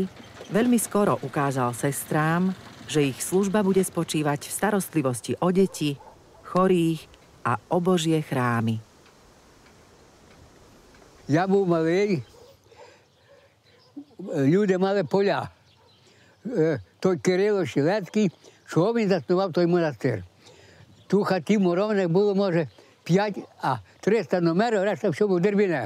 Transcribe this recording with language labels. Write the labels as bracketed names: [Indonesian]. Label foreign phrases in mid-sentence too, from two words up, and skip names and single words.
[Slovak] veľmi skoro ukázal sestrám, že ich služba bude spočívať v starostlivosti o deti, chorých a o Božie chrámy. Ja bol malý, ľudia mali poľa. [Ukrainian] To Kirilo Šilецький, що він заснував той монастир. Ту хатів ровних було, може, 5, а 300 номерів, решта все було дерев'яне.